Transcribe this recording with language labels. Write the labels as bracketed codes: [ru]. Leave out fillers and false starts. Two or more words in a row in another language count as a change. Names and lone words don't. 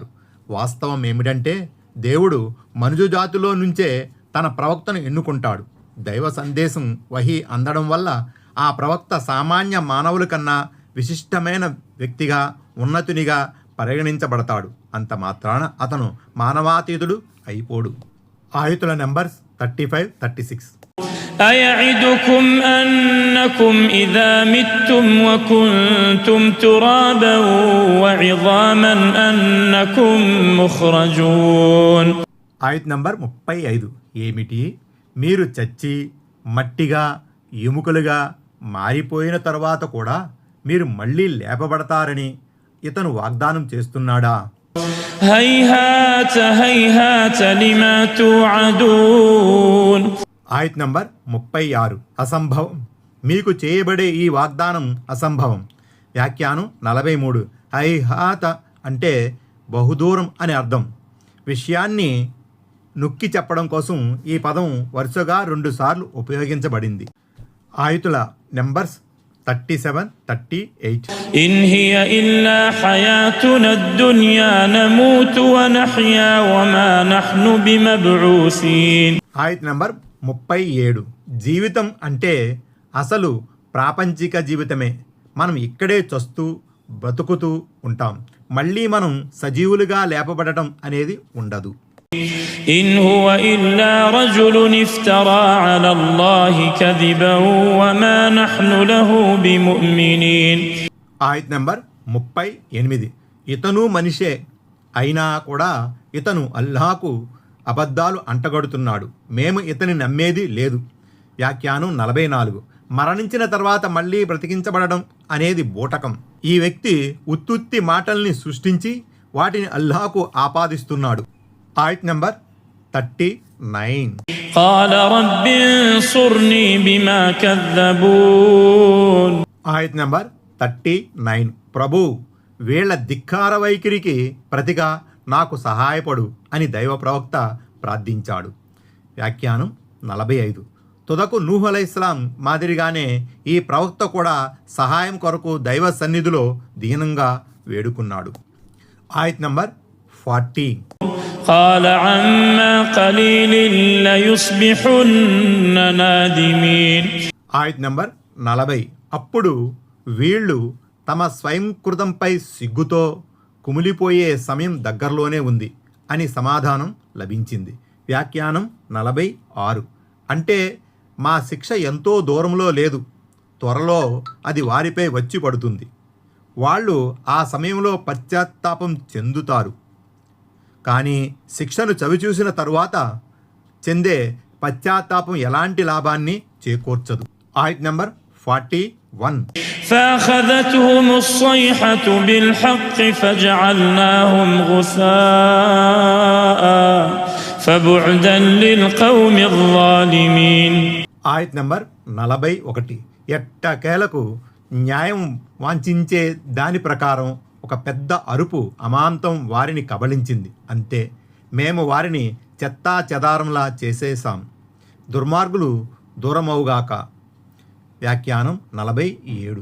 [te] వాస్తవం ఏమిటంటే దేవుడు మనుజు జాతిలో నుంచే తన ప్రవక్తను ఎన్నుకుంటాడు. దైవ సందేశం వహీ అందడం వల్ల ఆ ప్రవక్త సామాన్య మానవుల కన్నా విశిష్టమైన వ్యక్తిగా, ఉన్నతునిగా పరిగణించబడతాడు. అంత మాత్రాన అతను మానవాతీతుడు అయిపోడు. ఆయుతుల నెంబర్స్ 35-36. [ar] أيعدكم أنكم إذا متم وكنتم ترابا وعظاما أنكم مخرجون. [te] ఆయత్ నంబర్ 35. ఏమిటి? మీరు చచ్చి మట్టిగా ఎముకలుగా మారిపోయిన తరువాత కూడా మీరు మళ్ళీ లేపబడతారని ఇతను వాగ్దానం చేస్తున్నాడా? [ar] هيهات هيهات لما توعدون. [te] ఆయత్ నంబర్ 36. అసంభవం. మీకు చేయబడే ఈ వాగ్దానం అసంభవం. వ్యాఖ్యానం 43. హైహాత అంటే బహుదూరం అని అర్థం. విషయాన్ని నొక్కి చెప్పడం కోసం ఈ పదం వరుసగా 2 సార్లు ఉపయోగించబడింది. ఆయుతుల నెంబర్స్ 37-38. [ar] إن هي إلا حياتنا الدنيا نموت ونحيا وما نحن بمبعوثين. [te] ఆయత్ నంబర్ 37. జీవితం అంటే అసలు ప్రాపంచిక జీవితమే. మనం ఇక్కడే చస్తూ బతుకుతూ ఉంటాం. మళ్ళీ మనం సజీవులుగా లేపబడటం అనేది ఉండదు. [ar] إن هو إلا رجل افترى على الله كذبا وما نحن له بمؤمنين. [te] ఆయత్ నంబర్ 38. ఇతను మనిషే అయినా కూడా ఇతను అల్లాహకు అబద్ధాలు అంటగడుతున్నాడు. మేము ఇతని నమ్మేది లేదు. వ్యాఖ్యానం 44. మరణించిన తర్వాత మళ్ళీ బ్రతికించబడడం అనేది బూటకం. ఈ వ్యక్తి ఉత్తుత్తి మాటల్ని సృష్టించి వాటిని అల్లాహకు ఆపాదిస్తున్నాడు. ఆయత్ నంబర్ 39. [ar] قال رب انصرني بما كذبون. [te] ఆయత్ నంబర్ 39. ప్రభు, వీళ్ల ధిక్కార వైఖరికి ప్రతిగా నాకు సహాయపడు అని దైవ ప్రవక్త ప్రార్థించాడు. వ్యాఖ్యానం 45. తుదకు నూహ్ అలైహిస్సలాం మాదిరిగానే ఈ ప్రవక్త కూడా సహాయం కొరకు దైవ సన్నిధిలో దీనంగా వేడుకున్నాడు. ఆయత్ నంబర్ 40. [ar] قال عما قليل ليصبحن نادمين. [te] ఆయత్ నంబర్ 40. అప్పుడు వీళ్ళు తమ స్వయంకృతంపై సిగ్గుతో కుమిలిపోయే సమయం దగ్గరలోనే ఉంది అని సమాధానం లభించింది. వ్యాఖ్యానం 46. అంటే మా శిక్ష ఎంతో దూరంలో లేదు, త్వరలో అది వారిపై వచ్చి పడుతుంది. వాళ్ళు ఆ సమయంలో పశ్చాత్తాపం చెందుతారు. కానీ శిక్షను చవిచూసిన తరువాత చెందే పశ్చాత్తాపం ఎలాంటి లాభాన్ని చేకూర్చదు. ఆయత్ నంబర్ 41. [ar] فأخذتهم الصيحة بالحق فجعلناهم غثاء فبعدا للقوم الظالمين. [te] ఆయత్ నంబర్ 41. ఎట్టకేలకు న్యాయం వాంఛించే దాని ప్రకారం ఒక పెద్ద అరుపు అమాంతం వారిని కబళించింది. అంతే, మేము వారిని చెత్తా చెదారంలా చేసేశాం. దుర్మార్గులు దూరమవుగాక. వ్యాఖ్యానం 47.